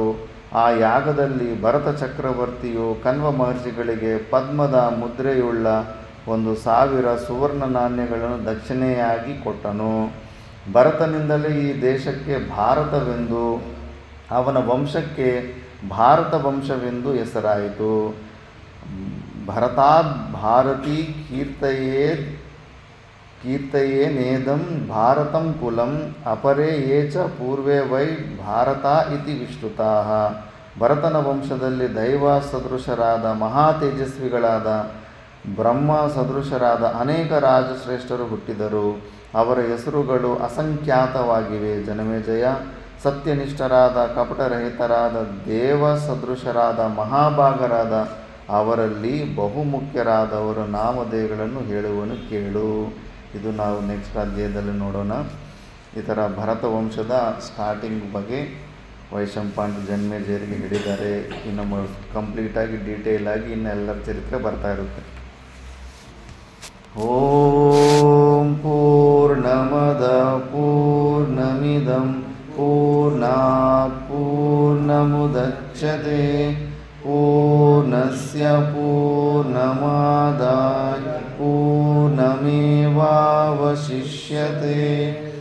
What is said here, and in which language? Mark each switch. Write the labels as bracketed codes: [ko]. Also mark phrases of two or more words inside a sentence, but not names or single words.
[kn] ಆ ಯಾಗದಲ್ಲಿ ಭರತ ಚಕ್ರವರ್ತಿಯು ಕಣ್ವ ಮಹರ್ಷಿಗಳಿಗೆ ಪದ್ಮದ ಮುದ್ರೆಯುಳ್ಳ 1,000 ಸುವರ್ಣ ನಾಣ್ಯಗಳನ್ನು ದಕ್ಷಿಣೆಯಾಗಿ ಕೊಟ್ಟನು. ಭರತನಿಂದಲೇ ಈ ದೇಶಕ್ಕೆ ಭಾರತವೆಂದು, ಅವನ ವಂಶಕ್ಕೆ ಭಾರತ ವಂಶವೆಂದು ಹೆಸರಾಯಿತು. [sa] ಭರತಾದ್ ಭಾರತೀ ಕೀರ್ತಯೇದ್ ಕೀರ್ತಯೇ ನೇದಂ ಭಾರತಂ ಕುಲಂ ಅಪರೇ ಯೇ ಚ ಪೂರ್ವೇ ವೈ ಭಾರತ ಇತಿ ವಿಶ್ರುತಾಃ. [kn] ಭರತನ ವಂಶದಲ್ಲಿ ದೈವ ಸದೃಶರಾದ ಮಹಾ ತೇಜಸ್ವಿಗಳಾದ ಬ್ರಹ್ಮ ಸದೃಶರಾದ ಅನೇಕ ರಾಜಶ್ರೇಷ್ಠರು ಹುಟ್ಟಿದರು. ಅವರ ಹೆಸರುಗಳು ಅಸಂಖ್ಯಾತವಾಗಿವೆ. ಜನಮೇಜಯ, ಸತ್ಯನಿಷ್ಠರಾದ ಕಪಟರಹಿತರಾದ ದೇವ ಸದೃಶರಾದ ಮಹಾಭಾಗರಾದ ಅವರಲ್ಲಿ ಬಹುಮುಖ್ಯರಾದವರ ನಾಮಧೇಯಗಳನ್ನು ಹೇಳುವನು ಕೇಳು. ಇದು ನಾವು ನೆಕ್ಸ್ಟ್ ಅಧ್ಯಾಯದಲ್ಲಿ ನೋಡೋಣ. ಈ ಥರ ಭರತ ವಂಶದ ಸ್ಟಾರ್ಟಿಂಗ್ ಬಗ್ಗೆ ವೈಶಂಪಾಯನ ಜನ್ಮೇಜಯರಿಗೆ ಹೇಳಿದ್ದಾರೆ. ಇನ್ನು ಕಂಪ್ಲೀಟಾಗಿ ಡೀಟೇಲ್ ಆಗಿ ಇನ್ನೆಲ್ಲರ ಚರಿತ್ರೆ ಬರ್ತಾ ಇರುತ್ತೆ. [sa] ಓಂ ಪೂರ್ಣಮದ ಪೂರ್ಣಮಿದಂ ಪೂರ್ಣಾತ್ ಪೂರ್ಣಮುದಚ್ಯತೆ ಪೂರ್ಣಸ್ಯ ಪೂರ್ಣಮಾದಾಯ ಪೂರ್ಣಮೇವಾವಶಿಷ್ಯತೆ.